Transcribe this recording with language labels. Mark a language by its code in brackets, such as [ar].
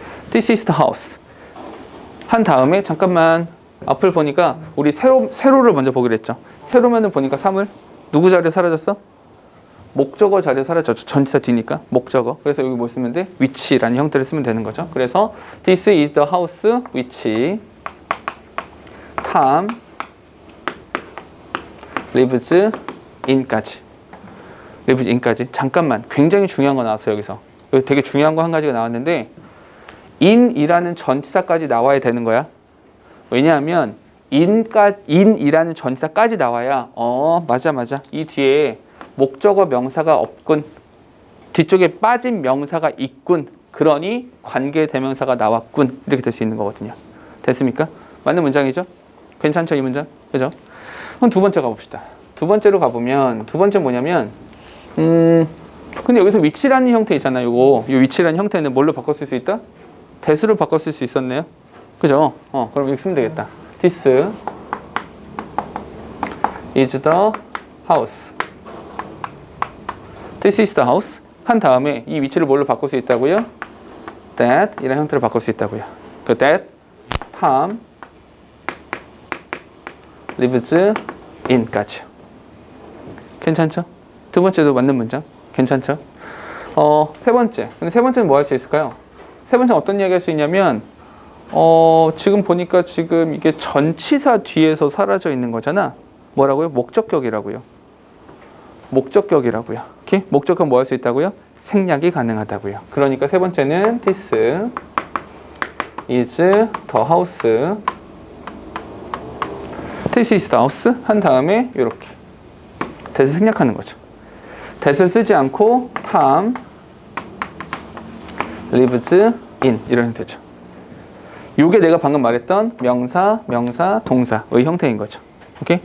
[en] This is the house. [ko] 한 다음에 잠깐만 앞을 보니까 우리 세로를 먼저 보기로 했죠. 세로면을 보니까 사물 누구 자리에 사라졌어? 목적어 자리에 사라졌죠. 전치사 뒤니까 목적어. 그래서 여기 뭐 쓰면 돼? which라는 형태를 쓰면 되는 거죠. 그래서 [en] this is the house which Tom lives in까지. lives in까지. [ko] 잠깐만. 굉장히 중요한 거 나왔어요. 여기서. 여기 되게 중요한 거 한 가지가 나왔는데 in이라는 전치사까지 나와야 되는 거야. 왜냐하면 in이라는 전치사까지 나와야 맞아. 이 뒤에 목적어 명사가 없군. 뒤쪽에 빠진 명사가 있군. 그러니 관계 대명사가 나왔군. 이렇게 될 수 있는 거거든요. 됐습니까? 맞는 문장이죠? 괜찮죠? 이 문장? 그죠? 그럼 두 번째 가봅시다. 두 번째로 가보면 두 번째 뭐냐면 근데 여기서 위치라는 형태 있잖아요. 이 위치라는 형태는 뭘로 바꿨을 수 있다? 대수를 바꿨을 수 있었네요. 그죠? 그럼 이렇게 쓰면 되겠다. [en] This is the house. This is the house. [ko] 한 다음에 이 위치를 뭘로 바꿀 수 있다고요? That 이런 형태로 바꿀 수 있다고요. 그 [en] that Tom lives in까지. [ko] 괜찮죠? 두 번째도 맞는 문장. 괜찮죠? 세 번째. 근데 세 번째는 뭐 할 수 있을까요? 세 번째는 어떤 이야기 할 수 있냐면 지금 보니까 지금 이게 전치사 뒤에서 사라져 있는 거잖아. 뭐라고요? 목적격이라고요. 목적격이라고요. 오케이? 목적격 뭐 할 수 있다고요? 생략이 가능하다고요. 그러니까 세 번째는 [en] this is the house. This is the house [ko] 한 다음에 이렇게 that을 생략하는 거죠. that을 쓰지 않고 [en] Tom lives in [ko] 이런 형태죠. 이게 내가 방금 말했던 명사, 동사의 형태인 거죠. 오케이?